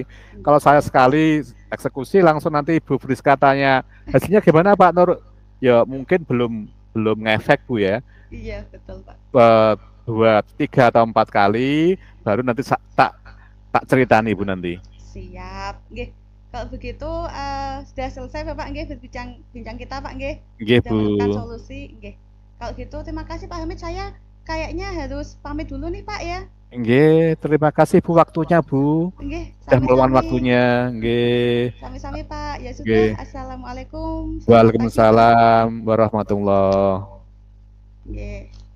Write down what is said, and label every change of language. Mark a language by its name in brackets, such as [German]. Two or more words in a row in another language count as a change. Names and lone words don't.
[Indonesian] Kalau saya sekali eksekusi langsung nanti Bu Friska tanya hasilnya gimana Pak Nur? Ya mungkin belum belum ngefek, Bu, ya. Iya, betul, Pak. Eh, Dua, tiga atau empat kali baru nanti tak tak ceritani, Bu, nanti. Siap. Nggih. Kalau begitu sudah selesai Bapak nggih bincang kita Pak nggih. Nggih, Sudah Bu. menemukan solusi nggih. Kalau gitu terima kasih Pak Hamid. Saya kayaknya harus pamit dulu nih Pak ya. Nggih, terima kasih Bu waktunya, Bu. Nggih, Sudah meluangkan sami-sami. waktunya. Nggih. Sami-sami Pak. Ya sudah. Nggih. Assalamualaikum. Selamat pagi Pak. [Arabic] Waalaikumsalam warahmatullahi. [Indonesian] Nggih.